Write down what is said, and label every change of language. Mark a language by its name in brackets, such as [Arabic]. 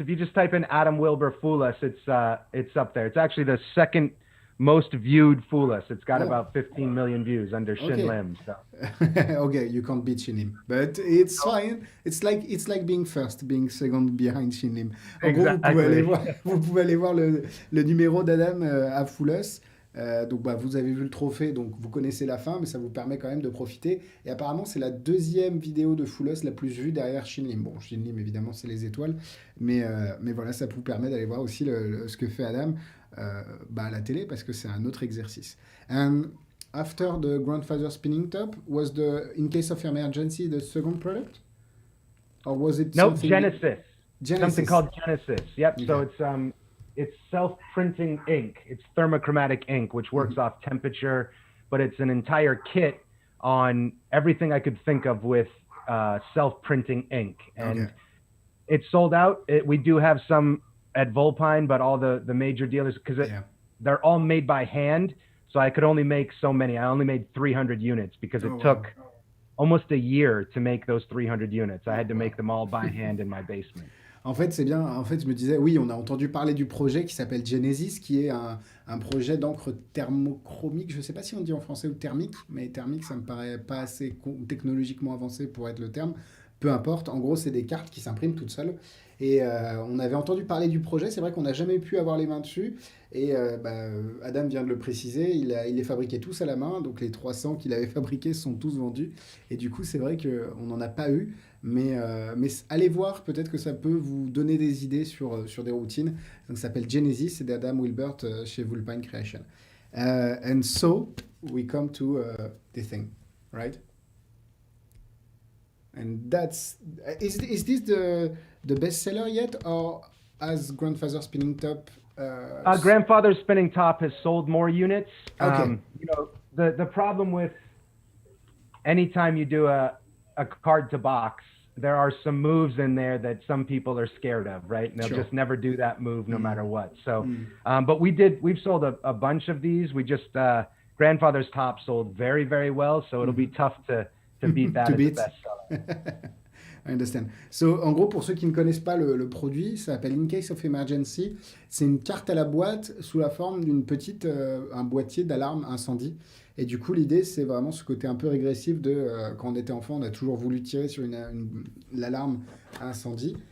[English] If you just type in Adam Wilber Foolus, it's up there. It's actually the second most viewed Foolus. It's got about 15 million views under Shin Okay. Lim. So Okay, you can't beat Shin Lim, but it's fine. It's like being first, being second behind Shin Lim. [French] En gros, vous pouvez aller [English] exactly. [French] voir, vous pouvez aller voir le numéro d'Adam à Full Us. Donc bah, vous avez vu le trophée, donc vous connaissez la fin, mais ça vous permet quand même de profiter. Et apparemment, c'est la deuxième vidéo de Full Us la plus vue derrière Shin Lim. Bon, Shin Lim, évidemment, c'est les étoiles, mais voilà, ça vous permet d'aller voir aussi ce que fait Adam bah, à la télé, parce que c'est un autre exercice. [English] And after the grandfather spinning top, was in case of emergency, the second product? Or was it Nope, something... Genesis. Something Genesis. called Genesis. Yep. So Okay. it's self-printing ink. It's thermochromatic ink, which works off temperature, but it's an entire kit on everything I could think of with self-printing ink. And Okay. it's sold out. We do have some at Vulpine, but all the major dealers, because Yeah. they're all made by hand. So I could only make so many. I only made 300 units because it Oh, wow. took almost a year to make those 300 units. I had to make them all by hand in my basement. [French] En fait, c'est bien. En fait, je me disais, oui, on a entendu parler du projet qui s'appelle Genesis, qui est un projet d'encre thermochromique. Je ne sais pas si on dit en français ou thermique, mais thermique, ça me paraît pas assez technologiquement avancé pour être le terme. Peu importe. En gros, c'est des cartes qui s'impriment toutes seules. Et on avait entendu parler du projet. C'est vrai qu'on n'a jamais pu avoir les mains dessus. Et bah, Adam vient de le préciser. Il les fabriquait tous à la main. Donc les 300 qu'il avait fabriqués sont tous vendus. Et du coup, c'est vrai qu'on n'en a pas eu. Mais allez voir, peut-être que ça peut vous donner des idées sur des routines. Donc, ça s'appelle Genesis, c'est d'Adam Wilbert chez Vulpine Creation. [English] And so, we come to the thing, right? And is this the bestseller yet, or as Grandfather Spinning Top? Grandfather Spinning Top has sold more units. Okay. The problem with anytime you do a card to box, there are some moves in there that some people are scared of, right? And they'll Sure. just never do that move no matter what. So, but we've sold a bunch of these. We just, Grandfather's Top sold very, very well. So it'll be tough to beat that To as beat. a bestseller. I understand. [French] So, en gros, pour ceux qui ne connaissent pas le produit, ça s'appelle In Case of Emergency. C'est une carte à la boîte sous la forme d'une petite, un boîtier d'alarme incendie. Et du coup, l'idée, c'est vraiment ce côté un peu régressif de quand on était enfant, on a toujours voulu tirer sur l'alarme incendie.